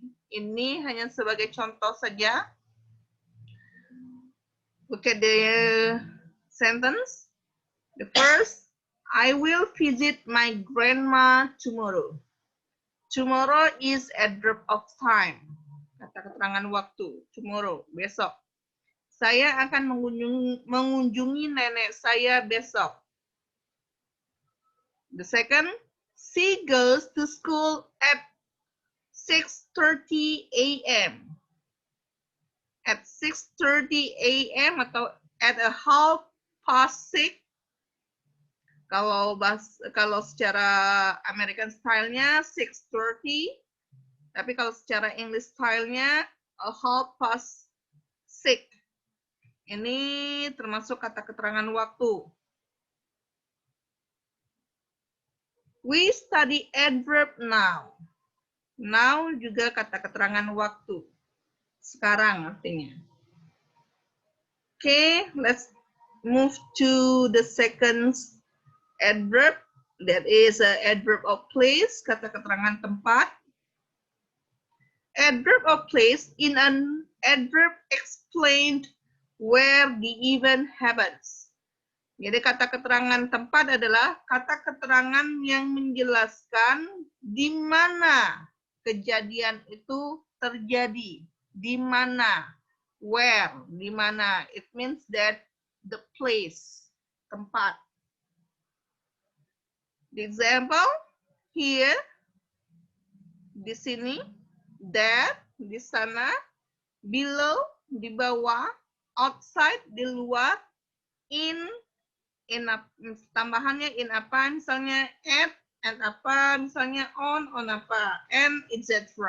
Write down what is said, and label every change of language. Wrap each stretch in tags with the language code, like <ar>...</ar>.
<id>Ini hanya sebagai contoh saja.</id> <en>Look at the sentence. The first, I will visit my grandma tomorrow. Tomorrow is adverb of time.</en> <id>Kata keterangan waktu.</id> <en>Tomorrow,</en> <id>besok. Saya akan mengunjungi nenek saya besok.</id> <en>The second, she goes to school at 6:30 a.m. At 6:30 a.m. atau at a 6:30.</en> <id>Kalau secara American style-nya 6:30, tapi kalau secara English style-nya a 6:30. Ini termasuk kata keterangan waktu.</id> <en>We study adverb now.</en> <id>Now juga kata keterangan waktu. Sekarang artinya.</id> <en>Okay, let's move to the second Adverb, that is a adverb of place,</en> <id>kata keterangan tempat.</id> <en>Adverb of place, in an adverb explained where the event happens.</en> <id>Jadi kata keterangan tempat adalah kata keterangan yang menjelaskan di mana kejadian itu terjadi. Di mana,</id> <en>where,</en> <id>di mana.</id> <en>It means that the place,</en> <id>tempat.</id> <en>The example here,</en> <id>di sini,</id> <en>there,</en> <id>di sana,</id> <en>below,</en> <id>di bawah,</id> <en>outside,</en> <id>di luar, in tambahannya in apa, misalnya at apa, misalnya on apa, and etc.</id>